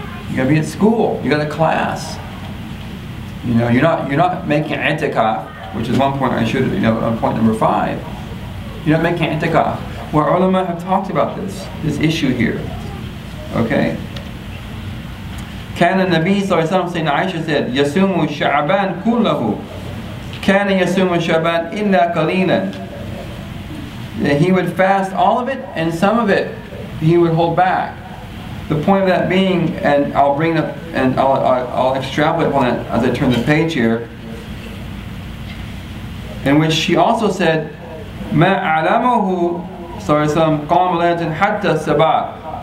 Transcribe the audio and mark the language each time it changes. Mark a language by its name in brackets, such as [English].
[English] You gotta be at school, you got a class. You know, you're not making i'tikaf, which is one point I should, on point number 5. You're not making i'tikaf. Where ulama have talked about this issue here. Okay? [Arabic] كان النبي صلى الله عليه وسلم, [English] Sayyidina Aisha said, [Arabic] يصوم شعبان كله كان يصوم شعبان إلا قليلا. [English] He would fast all of it, and some of it he would hold back. The point of that being, and I'll bring up and I'll extrapolate on it as I turn the page here, in which she also said, [Arabic] ما علمه صلى الله عليه وسلم قام ليلة حتى الصباح.